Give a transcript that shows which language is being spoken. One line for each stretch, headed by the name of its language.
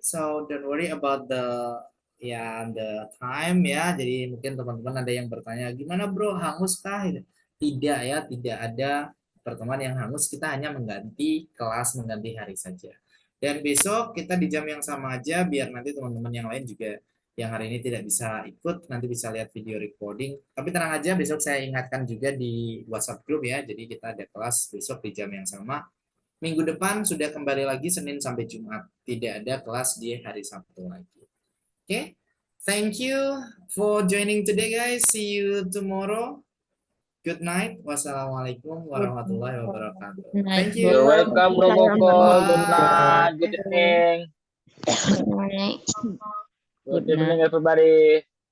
English: So don't worry about the time ya.
Indonesian: Jadi mungkin teman-teman ada yang bertanya, gimana bro, hangus kah? Tidak ya, tidak ada pertemuan yang hangus. Kita hanya mengganti kelas, mengganti hari saja. Dan besok kita di jam yang sama aja, biar nanti teman-teman yang lain juga yang hari ini tidak bisa ikut, nanti bisa lihat video recording. Tapi tenang aja, besok saya ingatkan juga di WhatsApp group ya. Jadi kita ada kelas besok di jam yang sama. Minggu depan sudah kembali lagi Senin sampai Jumat. Tidak ada kelas di hari Sabtu lagi.
English: Okay? Thank you for joining today guys. See you tomorrow. Good night. Wassalamualaikum warahmatullahi wabarakatuh. Thank you. You're welcome, Bro Koko. Good night. Good evening. Good evening, everybody.